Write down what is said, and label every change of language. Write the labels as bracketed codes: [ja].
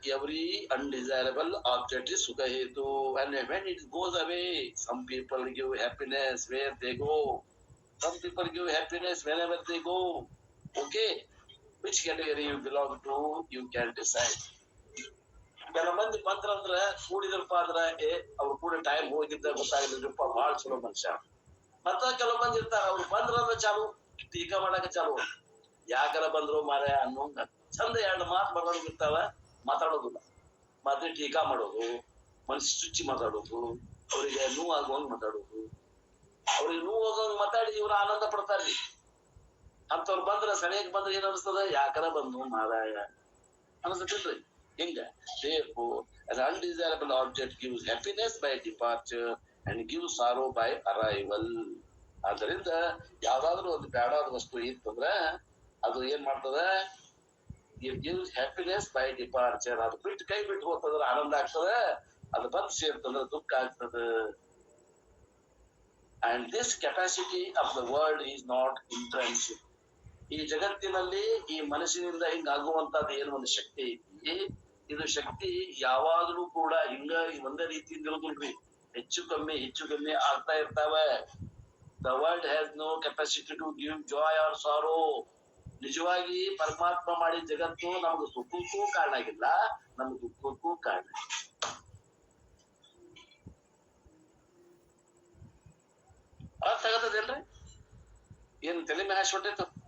[en] Every undesirable object is sukha hetu, and when it goes away, some people give happiness where they go. Some people give happiness whenever they go. Okay, which category you belong to, you can decide. [kn] ಕೆಲ ಮಂದಿ ಬಂದ್ರಂದ್ರ ಕೂಡಿದ್ರಪ್ಪ ಅಂದ್ರ ಅವ್ರು ಕೂಡ time ಹೋಗಿದ್ದ ಗೊತ್ತಾಗಿದ್ರಪ್ಪ, ಬಹಳ ಚಲೋ ಮನುಷ್ಯ. ಮತ್ತ ಕೆಲವು ಮಂದಿ ಇರ್ತಾರ, ಅವ್ರು ಬಂದ್ರಂದ್ರ ಚಾಲು ಟೀಕಾ ಮಾಡಾಕ ಚಾಲು. ಯಾಕರ ಬಂದ್ರು ಮಾರ ಅನ್ನೋಂಗ ಚಂದ ಎರಡು ಮಾತು ಬರೋದಿರ್ತಾವ, ಮಾತಾಡೋದಿಲ್ಲ. ಮತ್ತೆ ಟೀಕಾ ಮಾಡೋದು, ಮನಸ್ಸು ಚುಚ್ಚಿ ಮಾತಾಡೋದು, ಅವರಿಗೆ ನೋವು ಆಗುವಂಗ್ ಮಾತಾಡೋದು. ಅವ್ರಿಗೆ ನೋವು ಹೋಗೋಂಗ್ ಮಾತಾಡಿ ಇವ್ರು ಆನಂದ ಪಡ್ತಾರ್ರಿ. ಅಂತವ್ರು ಬಂದ್ರ ಸರಿಯಾಗಿ ಬಂದ್ರೆ ಏನ್ ಅನಿಸ್ತದ? ಯಾಕರ ಬಂದು ಮಾರಾಯ ಅನಿಸ್ತೇನ್ರಿ. [en] ಹಿಂಗ therefore an undesirable object gives happiness by departure and gives sorrow by arrival. [kn] ಆದ್ದರಿಂದ ಯಾವ್ದಾದ್ರು ಒಂದು ಬೇಡಾದ ವಸ್ತು ಇತ್ತಂದ್ರ ಅದು ಏನ್ ಮಾಡ್ತದ? [en] It gives happiness by departure. [kn] ಅದು ಬಿಟ್ಟು ಕೈ ಬಿಟ್ಟು ಹೋಗ್ತದ್ರ ಆನಂದ ಆಗ್ತದ, ಅದು ಬಂದು ಸೇರ್ತಂದ್ರ ದುಃಖ ಆಗ್ತದ. [en] And this capacity of the world is not intrinsic. [kn] ಈ ಜಗತ್ತಿನಲ್ಲಿ ಈ ಮನಸ್ಸಿನಿಂದ ಹಿಂಗ ಆಗುವಂತದ್ದು ಏನು ಒಂದು ಶಕ್ತಿ ಐತಿ, ಇದು ಶಕ್ತಿ ಯಾವಾಗಲೂ ಕೂಡ ಹಿಂಗ ಒಂದೇ ರೀತಿಯಿಂದ ಇರೋದಿಲ್ರಿ. ಹೆಚ್ಚು ಕಮ್ಮಿ ಆಗ್ತಾ ಇರ್ತಾವ. [en] The world has no capacity to give joy or sorrow. [kn] ನಿಜವಾಗಿ ಪರಮಾತ್ಮ ಮಾಡಿ ಜಗತ್ತು ನಮ್ಗೆ ಸುಖಕ್ಕೂ ಕಾರಣ ಆಗಿಲ್ಲ, ನಮ್ಗೆ ದುಃಖಕ್ಕೂ ಕಾರಣ. ಅರ್ಥ ಆಗತ್ತದೇನ್ರಿ? ಏನ್ ತಲೆ ಮೇಲೆ ಹಾಸಿ ಹೊಂಟೈತ?